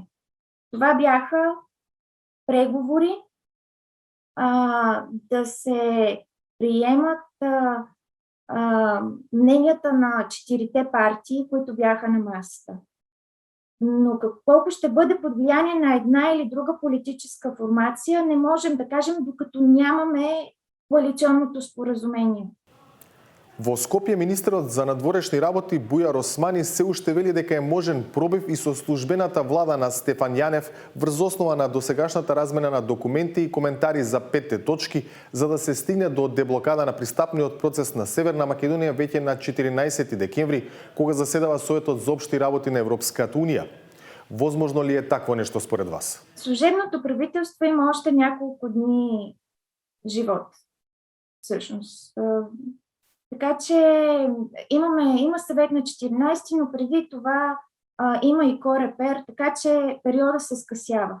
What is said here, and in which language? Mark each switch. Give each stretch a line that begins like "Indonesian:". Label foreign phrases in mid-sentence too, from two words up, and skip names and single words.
Bulgarian: Това бяха преговори, да се приемат мненията на 4-те партии, които бяха на масата. Но колко ще бъде под влияние на една или друга политическа формация, не можем да кажем, докато нямаме коалиционното споразумение.
Macedonian: Во Скопје министерот за надворешни работи Бујар Османи се уште вели дека е можен пробив и со службената влада на Стефан Јанев врз основа на досегашната размена на документи и коментари за 5 точки, за да се стигне до деблокада на пристапниот процес на Северна Македонија веќе на 14 декември, кога заседава Советот за општи работи на Европската унија. Возможно ли е такво нешто според вас?
Bulgarian: Служебното правителство има още няколко дни живот, всъщност. Така че има съвет на 14, но преди това има и Корепер, така че периода се скъсява.